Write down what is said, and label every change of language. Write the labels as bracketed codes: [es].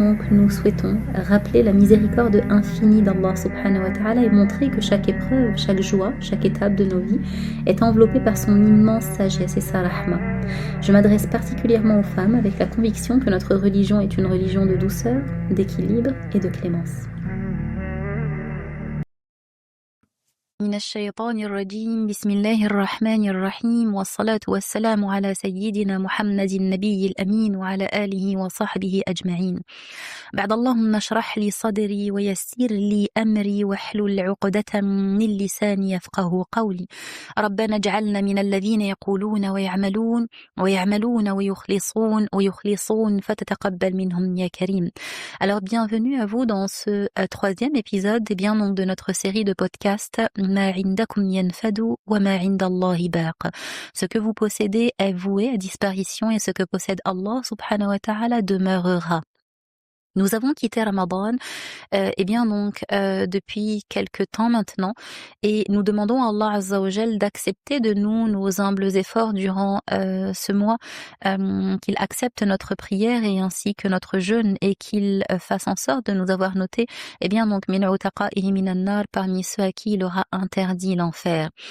[fr] Nous souhaitons rappeler la miséricorde infinie d'Allah subhanahu wa ta'ala et montrer que chaque épreuve, chaque joie, chaque étape de nos vies est enveloppée par son immense sagesse et sa rahma. Je m'adresse particulièrement aux femmes avec la conviction que notre religion est une religion de douceur, d'équilibre et de clémence. [ar] من الشيطان الرجيم بسم الله الرحمن الرحيم والصلاة والسلام على سيدنا محمد النبي الأمين وعلى آله وصحبه أجمعين. بعد اللهم اشرح لي صدري ويسر لي أمري واحلل عقدة من لساني يفقه قولي. ربنا اجعلنا من الذين يقولون ويعملون ويخلصون فتتقبل منهم يا كريم. [fr] Alors bienvenue à vous dans ce troisième épisode de notre série de podcasts [ar] Ma indakum yanfadu wa ma indallahi baq. [fr] Ce que vous possédez est voué à disparition et ce que possède Allah subhanahu wa ta'ala demeurera. Nous avons quitté Ramadan depuis quelque temps maintenant et nous demandons à Allah Azza wa Jal d'accepter de nous nos humbles efforts durant ce mois, qu'il accepte notre prière et ainsi que notre jeûne et qu'il fasse en sorte de nous avoir noté [ar] min utaqa'ihi minan nar, [fr] parmi ceux à qui il aura interdit l'enfer.